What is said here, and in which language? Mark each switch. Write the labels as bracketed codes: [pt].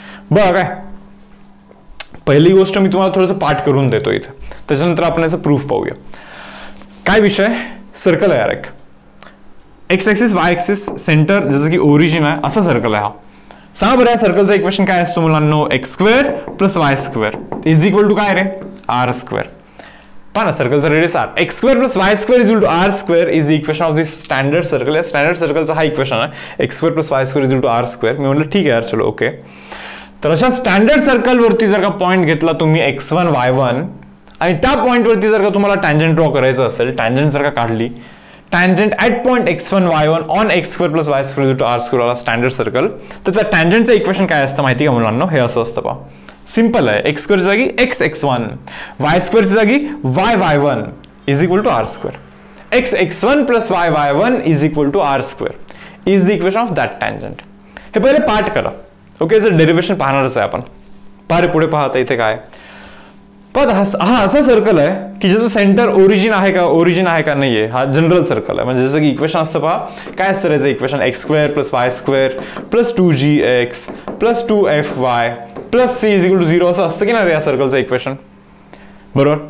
[mr] बघा काय, पहिली गोष्ट मी तुम्हाला थोडंसं पाठ करून देतो इथे, त्याच्यानंतर आपण याचं प्रूफ पाहूया. काय विषय, सर्कल आहे यार एक, x axis Y axis centre जसं की ओरिजिन आहे असा सर्कल आहे हा. सांगा बरं या सर्कलचं इक्वेशन काय असतो मुलांनो, x square plus y square is equal to काय रे, आर स्क्वेअर. पहा ना सर्कलचा [en] Radius R, X square plus Y square is equal to R square is the equation of this standard circle. [mr] या स्टँडर्ड सर्कलचा हा equation आहे, [en] X square plus Y square is equal to R square. [mr] मी म्हटलं ठीक आहे यार चलो okay. तर अशा स्टँडर्ड सर्कलवरती जर का पॉईंट घेतला तुम्ही x1 y1 आणि त्या पॉईंटवरती जर का तुम्हाला टँजंट ड्रॉ करायचं असेल, टँजंट जर का काढली, [en] tangent at point x1 y1 on X square plus Y square to R square वाला standard circle, [mr] तर त्या टँजंटचं इक्वेशन काय असतं माहिती का मुलांना, हे असं असतं पहा. सिंपल आहे, एक्स स्क्वेअरच्या जागी एक्स x1, वाय स्क्वेअरच्या जागी Y y1 is equal to R square. [en] X x1 plus Y y1 is equal to R square is the equation of that tangent. [mr] हे पहिले पाठ करा. ओके. याचं डेरिव्हेशन पाहणारच आहे आपण. पारे पुढे पाहता इथे काय, पण हा असा सर्कल आहे की ज्याचं सेंटर ओरिजिन आहे का नाहीये. हा जनरल सर्कल आहे, म्हणजे जसं की इक्वेशन असतं पहा, काय असतं याचं equation, x square plus y square plus 2gx plus 2fy plus c is equal to 0 असं असतं की नाही या सर्कलचं इक्वेशन. बरोबर.